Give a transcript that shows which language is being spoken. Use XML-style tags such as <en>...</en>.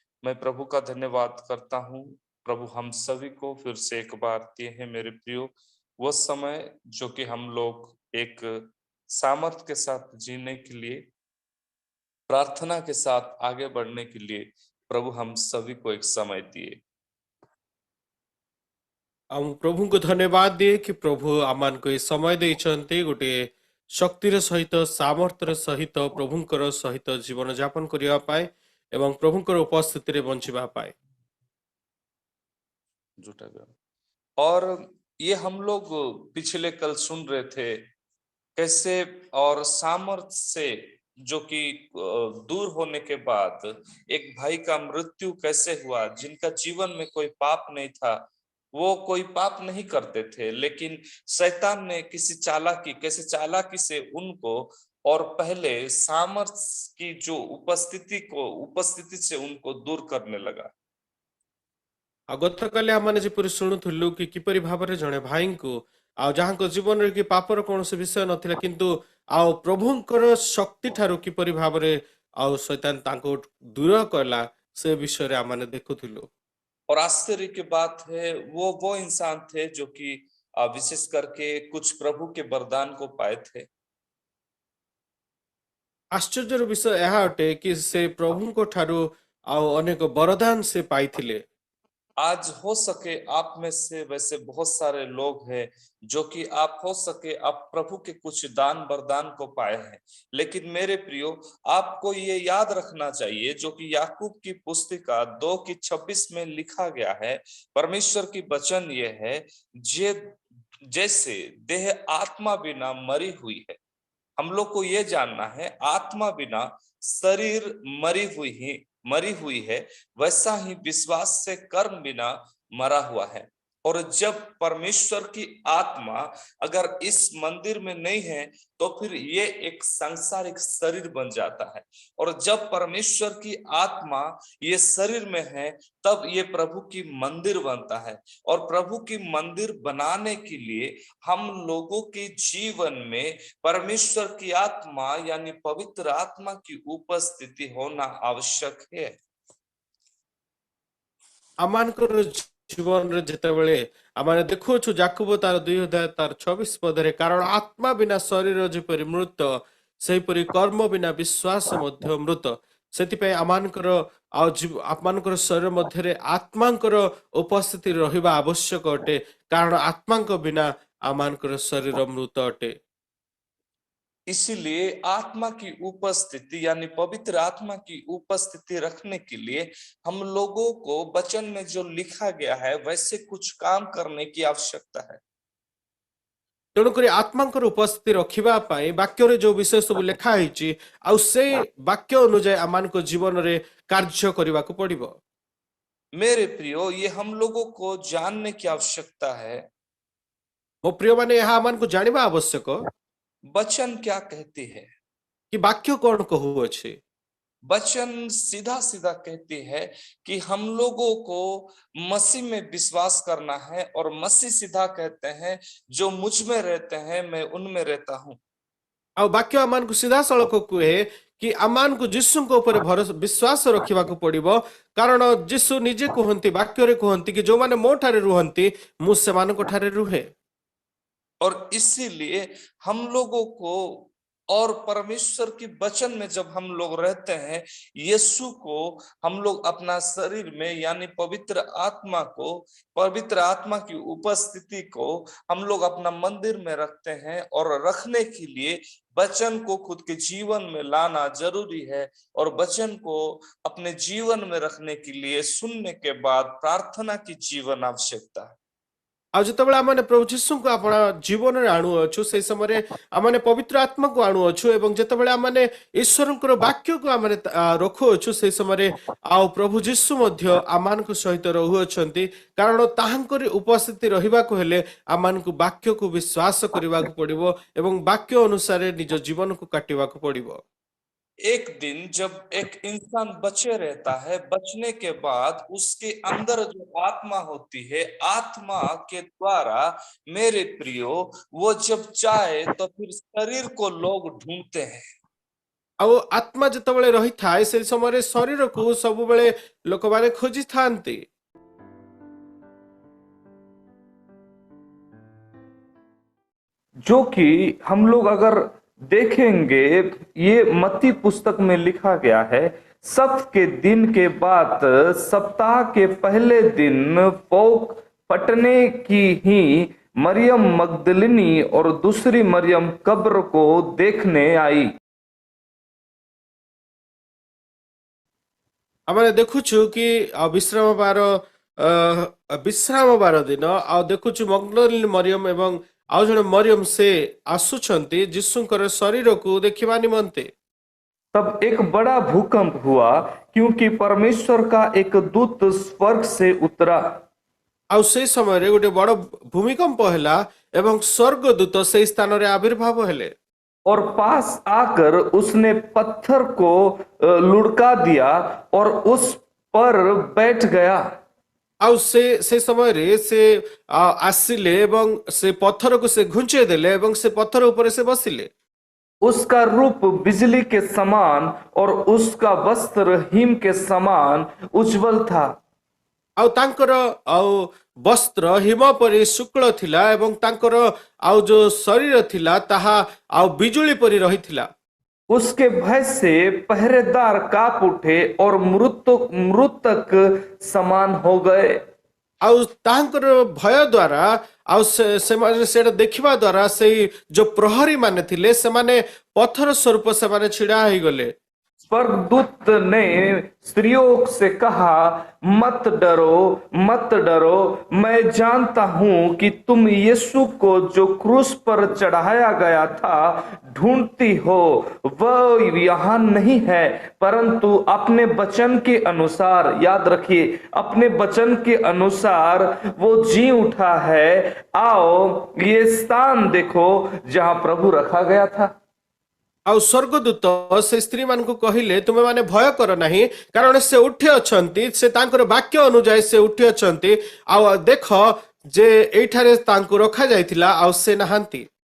<hi>मैं प्रभु का धन्यवाद करता हूँ। प्रभु हम सभी को फिर से एक बार दिए हैं मेरे प्रियो वो समय जो कि हम लोग एक सामर्थ के साथ जीने के लिए, प्रार्थना के साथ आगे बढ़ने के लिए प्रभु हम सभी को एक समय दिए।</hi> <or>ଆଉ ପ୍ରଭୁଙ୍କୁ ଧନ୍ୟବାଦ ଦିଏ କି ପ୍ରଭୁ ଆମମାନଙ୍କୁ ଏ ସମୟ ଦେଇଛନ୍ତି ଗୋଟିଏ ଶକ୍ତିର ସହିତ, ସାମର୍ଥ୍ୟର ସହିତ ପ୍ରଭୁଙ୍କର ସହିତ ଜୀବନ ଯାପନ କରିବା ପାଇଁ ଏବଂ ପ୍ରଭୁଙ୍କର ଉପସ୍ଥିତିରେ ବଞ୍ଚିବା ପାଇଁ।</or> <hi>जुटा गया और ये हम लोग पिछले कल सुन रहे थे कैसे और सामर्थ्य से जो कि दूर होने के बाद एक भाई का मृत्यु कैसे हुआ, जिनका जीवन में कोई पाप नहीं था, वो कोई पाप नहीं करते थे, लेकिन शैतान ने किसी चालाकी, कैसे चालाकी से उनको और पहले सामर्थ्य की जो उपस्थिति से उनको दूर करने लगा।</hi> <or>ଆଉ ଗତକାଲି ଆମମାନେ ଯେପରି ଶୁଣୁଥିଲୁ କି କିପରି ଭାବରେ ଜଣେ ଭାଇଙ୍କୁ ଆଉ ଯାହାଙ୍କ ଜୀବନରେ କି ପାପର କୌଣସି ବିଷୟ ନଥିଲା, କିନ୍ତୁ ଆଉ ପ୍ରଭୁଙ୍କର ଶକ୍ତି ଠାରୁ କିପରି ଭାବରେ ଆଉ ଶୈତାନ ତାଙ୍କୁ ଦୂର କଲା ସେ ବିଷୟରେ ଆମମାନେ ଦେଖୁଥିଲୁ।</or> <hi>और आश्चर्य की बात है वो इंसान थे जो कि विशेष करके कुछ प्रभु के वरदान को पाए थे।</hi> <or>ଆଶ୍ଚର୍ଯ୍ୟର ବିଷୟ ଏହା ଅଟେ କି ସେ ପ୍ରଭୁଙ୍କ ଠାରୁ ଆଉ ଅନେକ ବରଦାନ ସେ ପାଇଥିଲେ।</or> <hi>आज हो सके आप में से वैसे बहुत सारे लोग हैं जो कि आप हो सके आप प्रभु के कुछ दान वरदान को पाए हैं, लेकिन मेरे प्रियो आपको ये याद रखना चाहिए जो कि याकूब की पुस्तिका 2:26 में लिखा गया है। परमेश्वर की वचन ये है, जे जैसे देह आत्मा बिना मरी हुई है, हम लोग को ये जानना है आत्मा बिना शरीर मरी हुई है, वैसा ही विश्वास से कर्म बिना मरा हुआ है। और जब परमेश्वर की आत्मा अगर इस मंदिर में नहीं है तो फिर ये एक सांसारिक शरीर बन जाता है, और जब परमेश्वर की आत्मा ये शरीर में है तब ये प्रभु की मंदिर बनता है। और प्रभु की मंदिर बनाने के लिए हम लोगों के जीवन में परमेश्वर की आत्मा यानी पवित्र आत्मा की उपस्थिति होना आवश्यक है।</hi> <or>ଆମମାନଙ୍କର ଜୀବନରେ ଯେତେବେଳେ ଆମେ ଦେଖୁଅଛୁ ଯାକୁବ ତାର 2 ଅଧ୍ୟାୟ ତାର 26 ପଦରେ, କାରଣ ଆତ୍ମା ବିନା ଶରୀର ଯେପରି ମୃତ ସେହିପରି କର୍ମ ବିନା ବିଶ୍ୱାସ ମଧ୍ୟ ମୃତ। ସେଥିପାଇଁ ଆମମାନଙ୍କର ଆପଣମାନଙ୍କର ଶରୀର ମଧ୍ୟରେ ଆତ୍ମାଙ୍କର ଉପସ୍ଥିତି ରହିବା ଆବଶ୍ୟକ ଅଟେ, କାରଣ ଆତ୍ମାଙ୍କ ବିନା ଆମମାନଙ୍କର ଶରୀର ମୃତ ଅଟେ।</or> <hi>इसीलिए आत्मा की उपस्थिति यानी पवित्र आत्मा की उपस्थिति रखने के लिए हम लोगों को वचन में जो लिखा गया है वैसे कुछ काम करने की आवश्यकता है।</hi> <or>ତେଣୁକରି ଆତ୍ମାଙ୍କର ଉପସ୍ଥିତି ରଖିବା ପାଇଁ ବାକ୍ୟରେ ଯୋଉ ବିଷୟ ସବୁ ଲେଖା ହେଇଛି ଆଉ ସେଇ ବାକ୍ୟ ଅନୁଯାୟୀ ଆମମାନଙ୍କ ଜୀବନରେ କାର୍ଯ୍ୟ କରିବାକୁ ପଡିବ।</or> <hi>मेरे प्रियो ये हम लोगों को जानने की आवश्यकता है</hi> <or>ମୋ ପ୍ରିୟମାନେ ଏହା ଆମମାନଙ୍କୁ ଜାଣିବା ଆବଶ୍ୟକ</or> <hi>वचन क्या कहती है।</hi> <or>କି ବାକ୍ୟ କଣ କହୁଅଛି।</or> <hi>वचन सीधा सीधा कहती है कि हम लोगों को मसीह में विश्वास करना है, और मसीह सीधा कहते हैं जो मुझ में रहते हैं मैं उनमें रहता हूं।</hi> <or>ଆଉ ବାକ୍ୟ ଆମମାନଙ୍କୁ ସିଧାସଳଖ କୁହେ କି ଆମମାନଙ୍କୁ ଯୀଶୁଙ୍କ ଉପରେ ବିଶ୍ୱାସ ରଖିବାକୁ ପଡିବ, କାରଣ ଯୀଶୁ ନିଜେ କୁହନ୍ତି, ବାକ୍ୟରେ କୁହନ୍ତି କି ଯୋଉମାନେ ମୋ ଠାରେ ରୁହନ୍ତି ମୁଁ ସେମାନଙ୍କ ଠାରେ ରୁହେ।</or> <hi>और इसीलिए हम लोगों को और परमेश्वर की वचन में जब हम लोग रहते हैं, यीशु को हम लोग अपना शरीर में यानी पवित्र आत्मा की उपस्थिति को हम लोग अपना मंदिर में रखते हैं, और रखने के लिए वचन को खुद के जीवन में लाना जरूरी है। और वचन को अपने जीवन में रखने के लिए सुनने के बाद प्रार्थना की जीवन आवश्यकता है।</hi> <or>ଆଉ ଯେତେବେଳେ ଆମେ ପ୍ରଭୁ ଯୀଶୁଙ୍କୁ ଆପଣ ଜୀବନରେ ଆଣୁଅଛୁ ସେଇ ସମୟରେ ଆମେ ପବିତ୍ର ଆତ୍ମାକୁ ଆଣୁଅଛୁ, ଏବଂ ଯେତେବେଳେ ଆମେ ଈଶ୍ୱରଙ୍କର ବାକ୍ୟକୁ ଆମେ ରଖୁଅଛୁ ସେଇ ସମୟରେ ଆଉ ପ୍ରଭୁ ଯୀଶୁ ମଧ୍ୟ ଆମମାନଙ୍କ ସହିତ ରହୁଅଛନ୍ତି, କାରଣ ତାହାଙ୍କର ଉପସ୍ଥିତି ରହିବାକୁ ହେଲେ ଆମମାନଙ୍କୁ ବାକ୍ୟକୁ ବିଶ୍ୱାସ କରିବାକୁ ପଡିବ ଏବଂ ବାକ୍ୟ ଅନୁସାରେ ନିଜ ଜୀବନକୁ କାଟିବାକୁ ପଡିବ।</or> <hi>एक दिन जब एक इंसान बचे रहता है, बचने के बाद उसके अंदर जो आत्मा होती है, आत्मा के द्वारा मेरे प्रियो वो जब चाहे तो फिर शरीर को लोग ढूंढते हैं।</hi> <or>ଆଉ ଆତ୍ମା ଯେତେବେଳେ ରହିଥାଏ ସେଇ ସମୟରେ ଶରୀରକୁ ସବୁବେଳେ ଲୋକମାନେ ଖୋଜିଥାନ୍ତି।</or> <hi>जो कि हम लोग अगर देखेंगे, ये मत्ती पुस्तक में लिखा गया है, सब्त के दिन के बाद सप्ताह के पहले दिन पौक फटने की ही मरियम मगदलिनी और दूसरी मरियम कब्र को देखने आई।</hi> <or>ଆମେ ଦେଖୁଛୁ କି ବିଶ୍ରାମ ବାର ଦିନ ଆଉ ଦେଖୁଛୁ ମଗ୍ଦଲିନୀ ମରିୟମ ଏବଂ ଆଉ ଜଣେ ମରିୟମ ସେ ଆସୁଛନ୍ତି ଯୀଶୁଙ୍କର ଶରୀରକୁ ଦେଖିବା ନିମନ୍ତେ।</or> <hi>तब एक बड़ा भूकंप हुआ, क्योंकि परमेश्वर का एक दूत स्वर्ग से उतरा।</hi> <or>ଆଉ ସେଇ ସମୟରେ ଗୋଟେ ବଡ ଭୂମିକମ୍ପ ହେଲା ଏବଂ ସ୍ୱର୍ଗଦୂତ ସେଇ ସ୍ଥାନରେ ଆବିର୍ଭାବ ହେଲେ।</or> <hi>और पास आकर उसने पत्थर को लुढ़का दिया और उस पर बैठ गया।</hi> <or>ଆଉ ସେ ସମୟରେ ସେ ଆସିଲେ ଏବଂ ସେ ପଥରକୁ ସେ ଘୁଞ୍ଚେଇ ଦେଲେ ଏବଂ ସେ ପଥର ଉପରେ ସେ ବସିଲେ।</or> <hi>उसका रूप बिजली के समान और उसका वस्त्र हिम के समान उज्जवल था।</hi> <or>ଆଉ ତାଙ୍କର ଆଉ ବସ୍ତ୍ର ହିମ ପରି ଶୁକ୍ଳ ଥିଲା ଏବଂ ତାଙ୍କର ଆଉ ଯୋଉ ଶରୀର ଥିଲା ତାହା ଆଉ ବିଜୁଳି ପରି ରହିଥିଲା।</or> <hi>उसके भय से पहरेदार कांप उठे और मृतक समान हो गए।</hi> <or>ଆଉ ତାଙ୍କର ଭୟ ଦ୍ୱାରା ଆଉ ସେମାନେ ସେଇଟା ଦେଖିବା ଦ୍ୱାରା ସେଇ ଯୋଉ ପ୍ରହରୀ ମାନେ ଥିଲେ ସେମାନେ ପଥର ସ୍ୱରୂପ ସେମାନେ ଛିଡା ହେଇଗଲେ।</or> <hi>स्वर्गदूत ने स्त्रियों से कहा, मत डरो, मत डरो, मैं जानता हूं कि तुम यीशु को जो क्रूस पर चढ़ाया गया था ढूंढती हो। वह यहाँ नहीं है, परंतु अपने वचन के अनुसार, याद रखिए, अपने वचन के अनुसार वो जी उठा है। आओ ये स्थान देखो जहां प्रभु रखा गया था।</hi> <or>ଆଉ ସ୍ୱର୍ଗଦୂତ ସେ ସ୍ତ୍ରୀ ମାନଙ୍କୁ କହିଲେ, ତୁମେ ମାନେ ଭୟ କର ନାହିଁ, କାରଣ ସେ ଉଠି ଅଛନ୍ତି, ସେ ତାଙ୍କର ବାକ୍ୟ ଅନୁଯାୟୀ ସେ ଉଠି ଅଛନ୍ତି। ଆଉ ଦେଖ ଯେ ଏଇଠାରେ ତାଙ୍କୁ ରଖାଯାଇଥିଲା ଆଉ ସେ ନାହାନ୍ତି।</or>